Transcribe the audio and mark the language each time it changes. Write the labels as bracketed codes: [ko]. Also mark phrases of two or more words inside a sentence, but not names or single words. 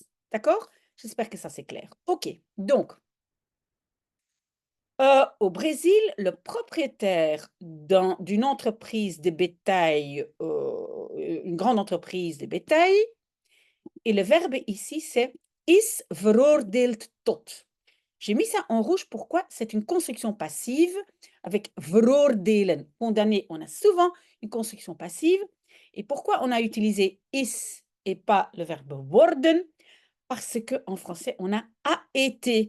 [fr] D'accord? J'espère que ça c'est clair. OK. Donc, au Brésil, le propriétaire d'une entreprise de bétail, une grande entreprise de bétail, et le verbe ici, c'est [nl] is veroordeeld tot. [fr] J'ai mis ça en rouge, pourquoi? C'est une construction passive avec veroordelen, condamné. On a souvent une construction passive. Et pourquoi on a utilisé is et pas le verbe worden? Parce qu'en français, on a a été.